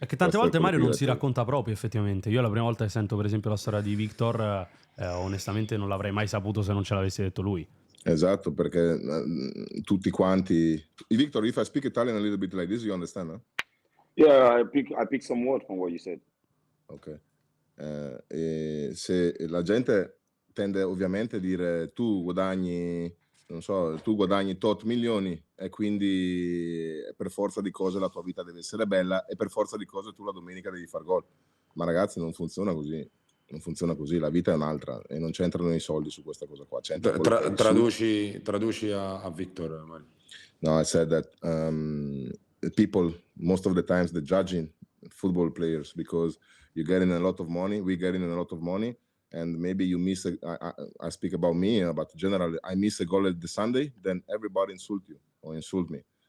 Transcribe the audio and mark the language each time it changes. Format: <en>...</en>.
<it>È che tante volte Mario non si racconta proprio, effettivamente. Io la prima volta che sento per esempio la storia di Victor, onestamente non l'avrei mai saputo se non ce l'avesse detto lui. Esatto, perché tutti quanti...</it> <en>Victor, if I speak Italian a little bit like this, you understand, no? Yeah, I pick some word from what you said. Ok.</en> <it>E se la gente tende ovviamente a dire tu guadagni tot milioni e quindi per forza di cose la tua vita deve essere bella e per forza di cose tu la domenica devi far gol. Ma ragazzi, non funziona così. Non funziona così, la vita è un'altra e non c'entrano i soldi su questa cosa qua. Traduci a Victor, Mario.</it> <en>No, I said that people, most of the times, they're judging football players because you're getting a lot of money, we're getting a lot of money, and maybe you miss I speak about me, but generally, I miss a goal at the Sunday, then everybody insult you or insult me.</en>